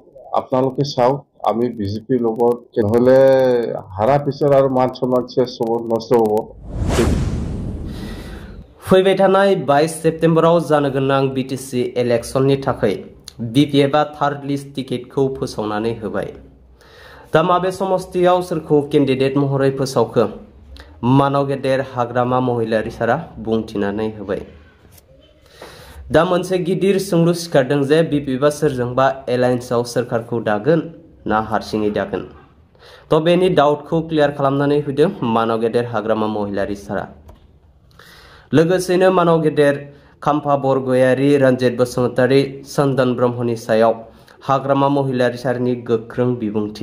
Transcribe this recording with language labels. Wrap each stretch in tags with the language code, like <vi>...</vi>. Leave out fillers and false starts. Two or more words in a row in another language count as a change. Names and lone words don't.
<as>আপোনালোকে চাওক আমি বিজেপিৰ লগত নহলে হাৰা পিছত আৰু মান সন্মান শেষ হ'ব নষ্ট হ'ব</as> <brx>फैबाय थानाय 22 सेप्तेम्बराव जानो गोनां बिटिसि इलेक्शननि थाखाय बिपिएफआ थार्ड लिस्ट टिकेटखौ फोसावनानै होबाय दा माबे समस्तियाव सोरखौ केन्डिडेट महरै फोसावखो मानाव गेदेर हाग्रामा महिलारि सारा बुंथिनानै होबाय दा मोनसे गिदिर सोंलु सिखारदों जे बिपिएफआ सोरजोंबा एलायन्सआव सोरखारखौ दागोन ना हारसिङै दागोन तो बेनि डाउटखौ क्लियार खालामनानै होदों मानाव गेदेर हाग्रामा महिलारि सारा लोगोसेनो मानाव गेदेर खाम्फा बरगयारि रन्जित बसुमतारी चन्दन ब्रह्मनि सायाव हाग्रामा महिलारि सारनि गोख्रों बिबुंथि</brx>